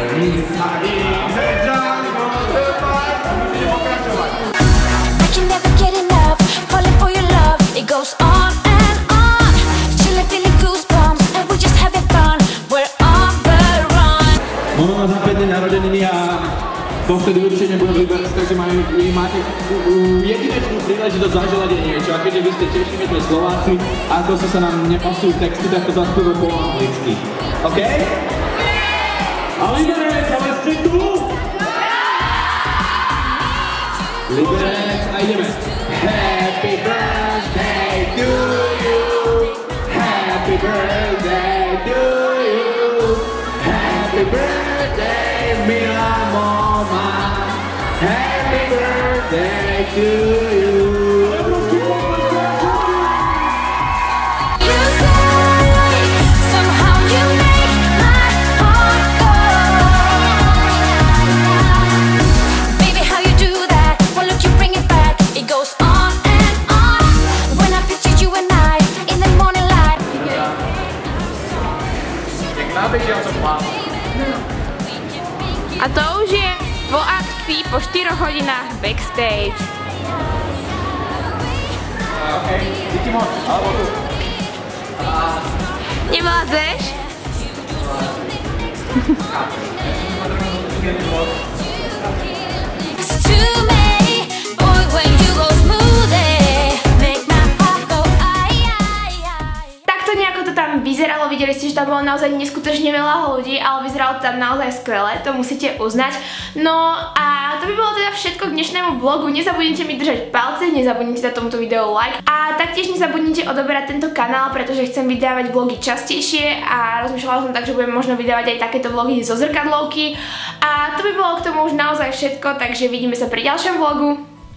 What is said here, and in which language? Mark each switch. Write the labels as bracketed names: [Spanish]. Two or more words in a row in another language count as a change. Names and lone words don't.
[English] I can never get enough, falling for your love. It goes on and on. Chilling, feeling goosebumps, and we're just having fun. We're on the run. [Slovak] Ono má za 5 dní narozeniny a to vtedy určite nebude v Liberci, takže máte jedinečnú príležitosť zaželať jej niečo. A keďže vy ste tiež sme Slováci, ako sa nám nepasujú texty, tak to zaspievajú po anglicky. OK? A Liberec, ale ste tu? Liberec a ideme. [English] Happy birthday to you. Happy birthday to you. Happy birthday, [Slovak] milá mama. [English] Happy birthday to you. You say somehow you make my heart go. Baby, how you do that? Well, look, you bring it back. It goes on and on. When I picture you and I in the morning light. [Slovak] A to už je po akcii po 4 hodinách backstage. Nevládzeš? [English] It's too many, boy, when you go smoothie, make my heart go [Slovak] Takto nejako to tam vyzeralo, videli ste, že tam bolo naozaj neskutočne veľa ľudí, ale vyzeralo to tam naozaj skvelé, to musíte uznať. No a to by bolo teda všetko k dnešnému vlogu, nezabudnite mi držať palce, nezabudnite dať tomuto videu like a taktiež nezabudnite odoberať tento kanál, pretože chcem vydávať vlogy častejšie a rozmýšľala som tak, že budem možno vydávať aj takéto vlogy zo zrkadlovky a to by bolo k tomu už naozaj všetko, takže vidíme sa pri ďalšom vlogu.